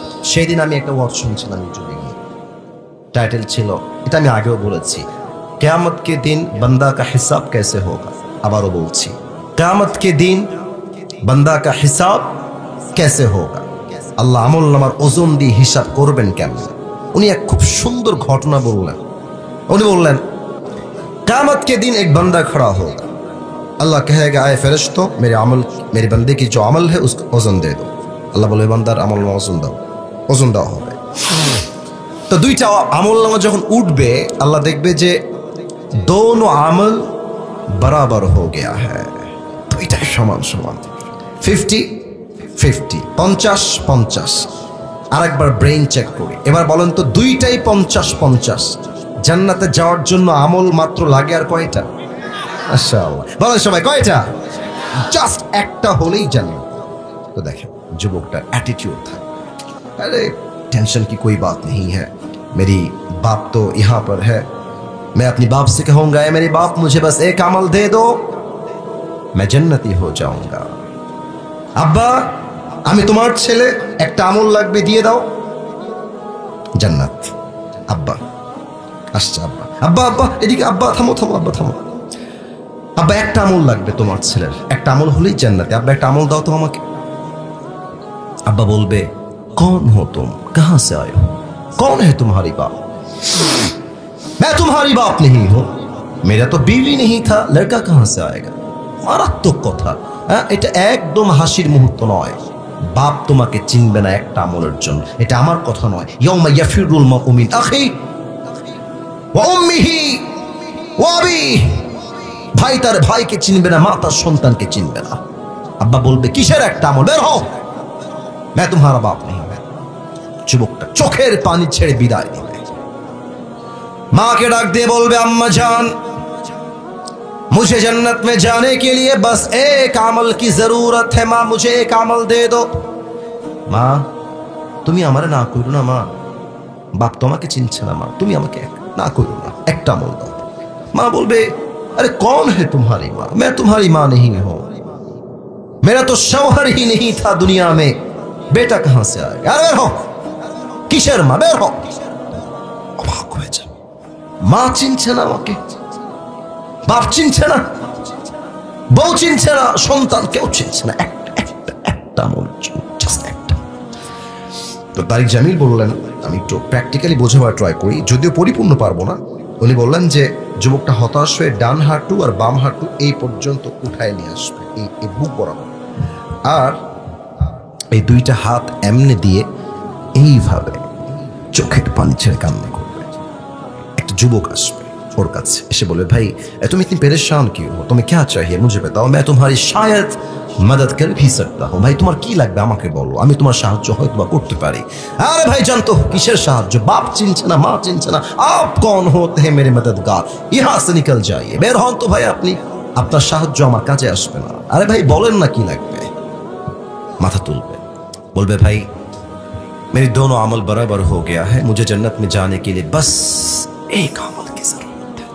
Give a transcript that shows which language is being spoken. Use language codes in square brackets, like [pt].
[bn] সেই দিন আমি একটা ওয়াজ শুনছিলাম ইউটিউবে গিয়ে, টাইটেল ছিল, এটা আমি আগেও বলেছি, [hi] কিয়ামত কে দিন বান্দা কা হিসাব कैसे होगा। [bn] আবারও বলছি, [hi] কিয়ামত কে দিন বান্দা কা হিসাব कैसे होगा। [bn] আল্লাহ আমলনামার ওজন দিয়ে হিসাব করবেন কেমন। উনি এক খুব সুন্দর ঘটনা বললেন। উনি বললেন, [hi] कियामत के दिन एक बंदा खड़ा होगा, अल्लाह कहेगा आए फरिश्तो मेरे अमल, मेरे बंदे की जो अमल है उसको ওজন दे दो। [bn] আল্লাহ বলে বান্দার আমলনামা ওজন দেওয়া হবে। তো দুইটা আমলনামা যখন উঠবে, আল্লাহ দেখবে যে [hi] दोनों अमल बराबर हो गया है, [bn] দুইটাই সমান সমান, 50-50, 50-50। আরেকবার ব্রেইন চেক করি, এবার বলেন তো দুইটাই 50-50। জান্নাতে যাওয়ার জন্য আমল মাত্র লাগে আর কয়টা? মাশাআল্লাহ, বলেন সবাই কয়টা? জাস্ট একটা হলেই জান্নাত। তো দেখেন যুবকটার অ্যাটিটিউড [hi] था, अरे टेंशन की कोई बात नहीं है, मेरी बाप तो यहाँ पर है, मैं अपनी बाप से कहूंगा मेरे बाप मुझे बस एक अमल दे दो, मैं जन्नती हो जाऊंगा। [bn] अब्बा আমি তোমার ছেলে, একটা আমল লাগবে দিয়ে দাও, জান্নাত। আব্বা আসছে, আব্বা আব্বা আব্বা এদিকে, আব্বা থামো থামো, আব্বা থামো, আব্বা একটা আমল লাগবে তোমার ছেলের, একটা আমল হলেই জান্নাতে, আব্বা একটা আমল দাও তো আমাকে। আব্বা বলবে [hi] कौन हो तुम, कहां से आए हो, कौन है तुम्हारी बाप? मैं तुम्हारी बाप नहीं हूं, मेरा तो बीवी नहीं था, लड़का कहां से आएगा। [bn] মারাত্মক কথা, এটা একদম হাসির মুহূর্ত নয়। বাপ তোমাকে চিনবে না একটা আমলের জন্য, এটা আমার কথা নয়। [ar] ইয়াউমা ইয়াফিরুল মারউ মিন আখি ওয়া উম্মিহি ওয়া আবিহি, [bn] ভাই তার ভাইকে চিনবে না, মা তার সন্তানকে চিনবে না। আব্বা বলবে কিসের একটা আমল, বের হও, [hi] मैं तुम्हारा बाप नहीं। [bn] যুবকটা চোখের পানি ছেড়ে বিদায় দিবে। মাকে ডাক দিয়ে বলবে আম্মা জান, [hi] मुझे जन्नत में जाने के लिए बस एक अमल की जरूरत है, माँ मुझे एक अमल दे दो। [bn] মা তুমি আমারে না কইরো না, মা বাপ তোমাকে চিনছে না, মা তুমি আমাকে না কইরো না, একটা আমল দাও। মা বলবে [hi] अरे कौन है तुम्हारी माँ, मैं तुम्हारी माँ नहीं हूं, मेरा तो शौहर ही नहीं था दुनिया में, बेटा कहां से आएगा। [bn] अरे बेर हो, কিসের মা, বের হও। অবাক হয়ে যাবে, মা চিনছে না আমাকে, বাপ চিনছে না, বউ চিনছে না, সন্তান কেউ চিনছে না, একটা আমল, জাস্ট একটা। তো তারিক জামিল বললেন, আমি একটু প্র্যাকটিক্যালি বোঝাবার ট্রাই করি, যদিও পরিপূর্ণ পারবো না। উনি বললেন যে যুবকটা হতাশ হয়ে ডান হাঁটু আর বাম হাঁটু এই পর্যন্ত উঠায় নিয়ে আসবে, এই বুক বরাবর, আর এই দুইটা হাত এমনি দিয়ে এইভাবে চোখের পানি ছেড়ে কান্না করবে। একটা যুবক আসবে ওর কাছে, এসে বলবে ভাই [hi] तुम इतनी परेशान क्यों हो, तुम्हें क्या चाहिए मुझे बताओ, मैं तुम्हारी शायद मदद कर भी सकता हूं। [bn] ভাই তোমার কি লাগবে আমাকে বলো, আমি তোমার সাহায্য হয়তো বা করতে পারি। আরে ভাই জানতো কিসের সাহায্য, বাপ চিনছে না, মা চিনছে না, [hi] आप कौन होते हैं मेरे मददगार, यहाँ से निकल जाइए, [bn] বের হন তো ভাই আপনি, আপনার সাহায্য আমার কাজে আসবে না। আরে ভাই বলেন না কি লাগবে। মাথা তুলবে, বলবে ভাই [hi] मेरे दोनों अमल बराबर हो गया है, मुझे जन्नत में जाने के लिए बस एक अमल की जरूरत है।